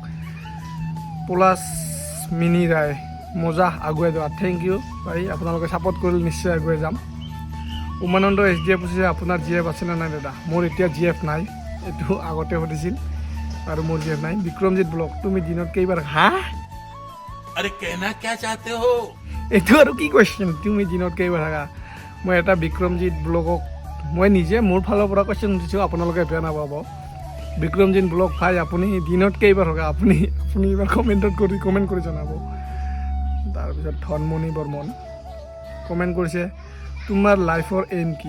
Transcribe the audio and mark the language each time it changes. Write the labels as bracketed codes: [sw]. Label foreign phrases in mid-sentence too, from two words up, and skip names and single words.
[as] পলাশ মিনি ৰায় মজা আগুৱাই যোৱা, [en] thank you [as] ভাই, আপোনালোকে ছাপোৰ্ট কৰিলে নিশ্চয় আগুৱাই যাম। উমানন্দ SDF কৈছে আপোনাৰ GF আছেনে নাই দাদা? মোৰ এতিয়া GF নাই, এইটো আগতে সুধিছিল আৰু মোৰ GF নাই। বিক্ৰমজিৎ ব্লগ তুমি দিনত কেইবাৰ [hi] अरे कहना क्या चाहते हो? [as] এইটো আৰু কি কুৱেশ্যন, তুমি দিনত কেইবাৰ থাকা? মই এটা বিক্ৰমজিৎ ব্লগক মই নিজে মোৰ ফালৰ পৰা কুৱেশ্যন সুধিছোঁ, আপোনালোকে বেয়া নাপাব। বিক্ৰমজিৎ ব্লগ ভাই আপুনি দিনত কেইবাৰ থাকা? আপুনি এইবাৰ কমেণ্ট কৰি জনাব। তাৰপিছত ধনমণি বৰ্মন কমেণ্ট কৰিছে তোমাৰ লাইফৰ এইম কি?